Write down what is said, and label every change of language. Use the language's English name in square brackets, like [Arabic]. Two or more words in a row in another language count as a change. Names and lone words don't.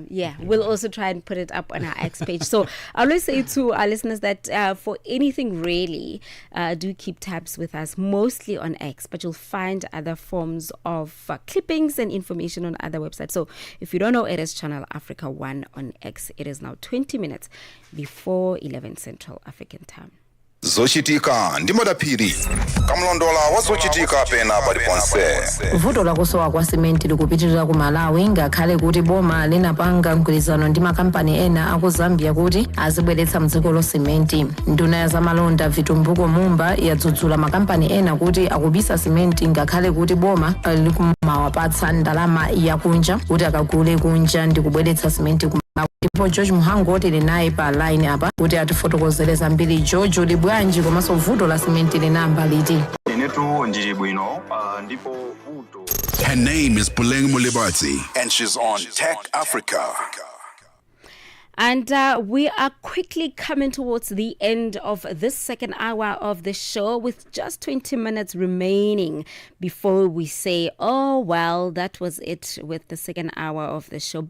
[English] Yeah, we'll also try and put it up on our X page. So I always say to our listeners that for anything really, do keep tabs with us, mostly on X, but you'll find other forms of clippings and information on other websites. So if you don't know, it is Channel Africa 1 on X. It is now 20 minutes before 11 Central African time. [Nyanja] zochitika ndi madaphiri kamlondola wa zochitika pena paliponse. Vuto lakusowa kwa simenti likupitirira ku Malawi, ngakhale kuti boma linapanga mgwirizano ndi makampani ena aku Zambia kuti azibweretsa mdziko lo simenti. Nduna ya zamalonda Vitumbuko Mumba yadzudzula makampani ena kuti akubisa simenti, ngakhale kuti boma likumawapatsa ndalama yakunja kuti akagule kunja ndi kubweretsa simenti ku ndipo George Muhango otili naye pa line apa kuti atifotokozere zambiri. George, uli bwanji komanso vuto la simenti linamba liti? Inetu ndili bwino ndipo vuto. [English] Her name is Puleng Molebatsi and she's on Tech Africa. And we are quickly coming towards the end of this second hour of the show, with just 20 minutes remaining before we say, oh, well, that was it with the second hour of the show.